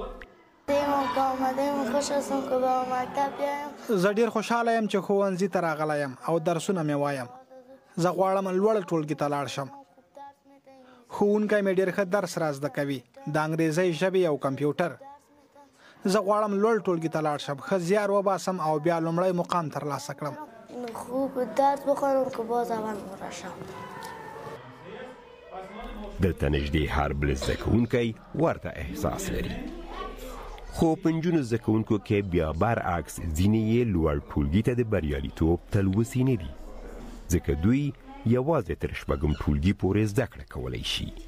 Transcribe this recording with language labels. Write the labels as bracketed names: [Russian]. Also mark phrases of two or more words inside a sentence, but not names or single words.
[Pashto] زه ډېر خوشحاله یم چې ښوونځي ته راغلی یم او درسونه مې وایم. زه غواړم لوړ ټولګي ته لاړ شم. ښوونکی مې ډېر ښه درس را زده کوي، د انګریزۍ ژبې او کمپیوټر. زه غواړم لوړ ټولګي ته لاړ شم، ښه زیار وباسم او بیا لومړی مقام ترلاسه کړم. [Persian] خوب درس بخونم که باز اول راشم. [Pashto] دلته نږدې هر بل زده کوونکی ورته احساس لري، خو په نجونو زده کوونکو کې بیا برعکس ځینې یې لوړ ټولګي ته د بریالیتوب تلوسې نه دي، ځکه دوی یوازې تر شپږم ټولګي پورې زده کړه کولی شي.